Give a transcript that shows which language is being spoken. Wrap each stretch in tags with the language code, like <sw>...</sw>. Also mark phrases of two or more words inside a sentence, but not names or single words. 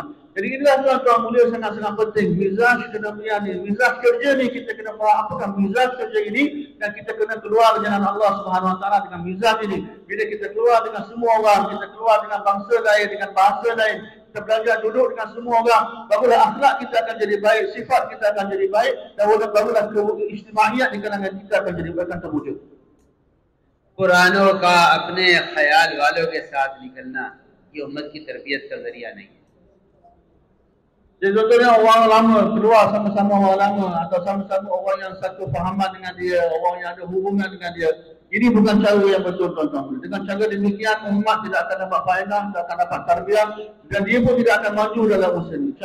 <ms>Jadi inilah tuan-tuan mulia sangat-sangat penting. Mizaj kenabian ini, mizaj kerja ni kita kena faham apakah mizaj kerja ini, dan kita kena keluar dari jalan Allah</ms> <ar>سبحانه وتعالى</ar> <ms>dengan mizaj ini. Bila kita keluar dengan semua orang, kita keluar dengan bangsa lain, dengan bahasa lain, kita belajar duduk dengan semua orang, barulah akhlak kita akan jadi baik, sifat kita akan jadi baik, dan barulah keijtimaiyat di kalangan kita akan terwujud.</ms> <ur>قرآنوں کا اپنے خیال والوں کے ساتھ نکلنا یہ امت کی تربیت کا ذریعہ نہیں.</ur> <ms>Jadi contohnya orang lama keluar sama-sama orang lama, atau sama-sama orang yang satu fahaman dengan dia, orang yang ada hubungan dengan dia. Ini bukan cara yang betul, tuan-tuan. Dengan cara demikian umat tidak akan dapat faedah, tidak akan dapat tarbiyah, dan dia pun tidak akan maju dalam usaha ini.</ms>